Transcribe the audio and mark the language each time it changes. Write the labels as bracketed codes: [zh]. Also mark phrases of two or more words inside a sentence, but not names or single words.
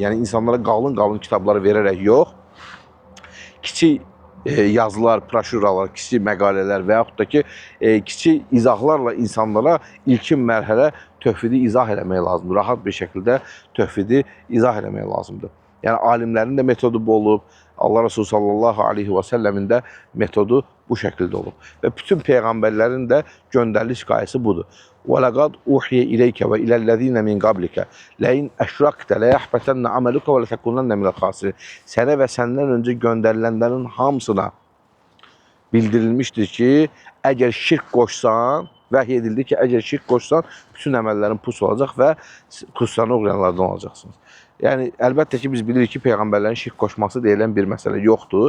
[az] Yəni, insanlara qalın kitabları verərək yox, kiçik yazılar, broşuralar, kiçik məqalələr və yaxud da ki, kiçik izahlarla insanlara ilkin mərhələ tövhidi izah eləmək lazımdır. Rahat bir şəkildə tövhidi izah eləmək lazımdır. Yəni, alimlərin də metodu bu olub, Allah Resulü [ar] صلى الله عليه و سلم [az] də metodu bu şəkildə olub. Və bütün peyğəmbərlərin də göndəriliş qayəsi budur. [ar] وَلَقَدْ اُوحِيَ إِلَيْكَ وَإِلَى الَّذ۪ينَ مِنْ قَبْلِكَ لَاِنْ اَشْرَقْتَ لَيَحْبَتَنَّ عَمَلُكَ وَلَتَكُنَنَّ مِنَ الْخَاسِرِينَ. [az] Sənə və səndən öncə göndərilənlərin hamısına bildirilmişdir ki, əgər şirk qoşsan, vəhiy edildi ki, əgər şirk qoşsan, bütün əməllərin pus olacaq və qüsrana uğrayanlardan olacaqsınız. Yəni, əlbəttə ki, biz bilirik ki, peyğəmbərlərin şirk qoşması deyilən bir məsələ yoxdur.